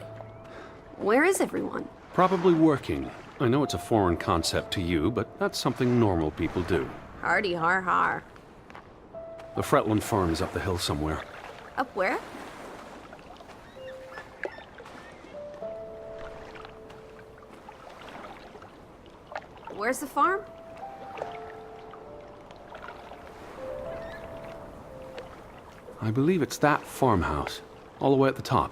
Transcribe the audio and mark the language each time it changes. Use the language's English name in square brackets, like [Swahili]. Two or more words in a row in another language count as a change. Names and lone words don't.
[English] Where is everyone? Probably working. I know it's a foreign concept to you, but that's something normal people do. Hardy har har. The Fretland farm is up the hill somewhere. Up where? Where's the farm? I believe it's that farmhouse, all the way at the top.